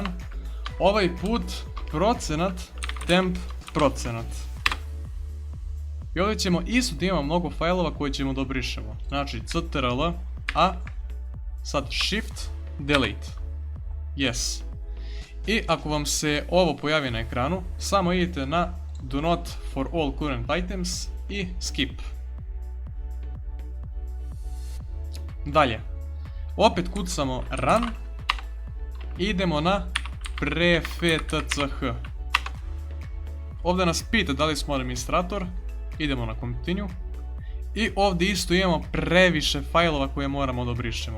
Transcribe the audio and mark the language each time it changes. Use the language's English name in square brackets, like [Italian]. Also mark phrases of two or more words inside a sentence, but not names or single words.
[Bosnian] Ovaj put procenat, temp, procenat. I ovdje ćemo isto da imamo mnogo failova koje ćemo da obrišemo. Znači CTRL, A, sad Shift, Delete. Yes. I ako vam se ovo pojavi na ekranu, samo idete na [English] Do not for all current items [Bosnian] i Skip. Dalje. Opet kucamo Run i idemo na prefetch. Ovdje nas pita da li smo administrator, idemo na Continue i ovdje isto imamo previše failova koje moramo da obrišemo.